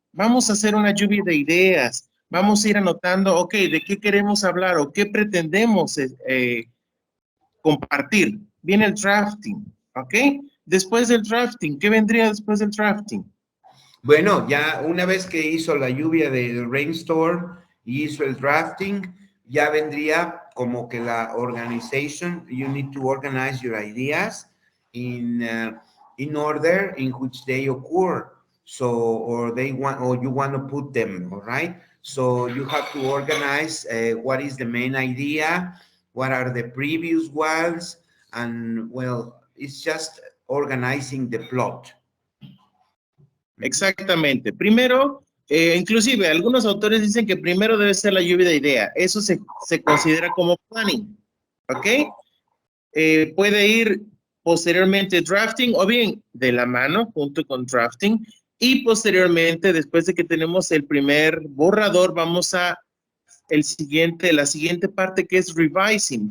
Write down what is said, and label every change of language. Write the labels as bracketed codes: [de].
[es] Vamos a hacer una lluvia de ideas. Vamos a ir anotando, ok, ¿de qué queremos hablar o qué pretendemos compartir? Viene el drafting, ¿ok? Después del drafting, ¿qué vendría después del drafting? Bueno, ya una vez que hizo la lluvia del rainstorm y hizo el drafting, ya vendría como que la organization. [en] You need to organize your ideas in order in which they occur. So, or you want to put them, all right? So you have to organize what is the main idea, what are the previous ones, and well, it's just organizing the plot. [es] Exactamente. Primero, inclusive algunos autores dicen que primero debe ser la lluvia de idea. Eso se considera como planning, ¿ok? Puede ir posteriormente drafting o bien de la mano junto con drafting y posteriormente, después de que tenemos el primer borrador, vamos a la siguiente parte que es revising.